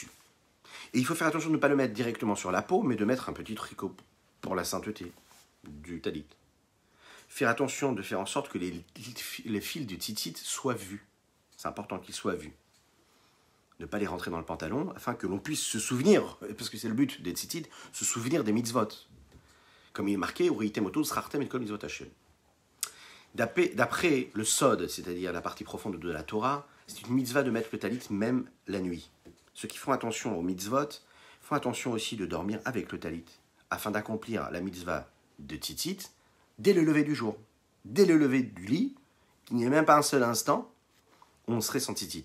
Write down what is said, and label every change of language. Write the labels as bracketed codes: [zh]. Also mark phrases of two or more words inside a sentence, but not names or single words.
[fr] Et il faut faire attention de ne pas le mettre directement sur la peau, mais de mettre un petit tricot pour la sainteté du talit. Faire attention de faire en sorte que les fils du tzitzit soient vus. C'est important qu'ils soient vus. Ne pas les rentrer dans le pantalon, afin que l'on puisse se souvenir, parce que c'est le but des tzitzit, se souvenir des mitzvot. Comme il est marqué, [he] וראיתם אותו וזכרתם את כל מצוות השם. [fr] D'après le sod, c'est-à-dire la partie profonde de la Torah, c'est une mitzvah de mettre le talit même la nuit. Ceux qui font attention aux mitzvot font attention aussi de dormir avec le talit, afin d'accomplir la mitzvah de tzitzit dès le lever du jour. Dès le lever du lit, il n'y a même pas un seul instant, on serait sans tzitzit.